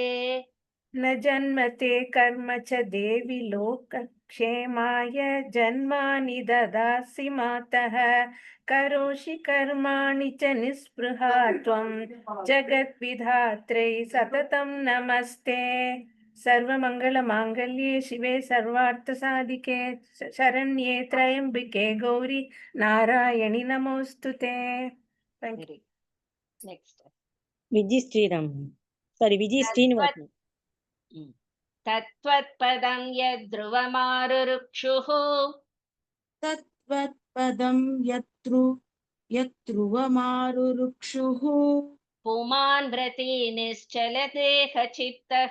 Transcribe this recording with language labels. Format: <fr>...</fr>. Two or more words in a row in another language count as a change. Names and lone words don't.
<sa>न जन्मते कर्म च देवि लोकक्षेमाय जन्मानि ददासि मातः करोषि कर्माणि च निःस्पृहा त्वं जगद्विधात्रै सततं नमस्ते. सर्वमङ्गलमाङ्गल्ये शिवे सर्वार्थसाधिके शरण्ये त्र्यम्बिके गौरी नारायणि नमोऽस्तुते.</sa> <en>Next.</en> <ta>விஜி ஸ்ரீராம். சாரி, விஜி ஸ்ரீனிவாசன்.</ta> <sa>तत्त्वत्पदं यद्ध्रुवमारुरुक्षुः तत्त्वत्पदं यत्ध्रुवमारुरुक्षुः पुमान् व्रती निश्चलते चित्तः</sa>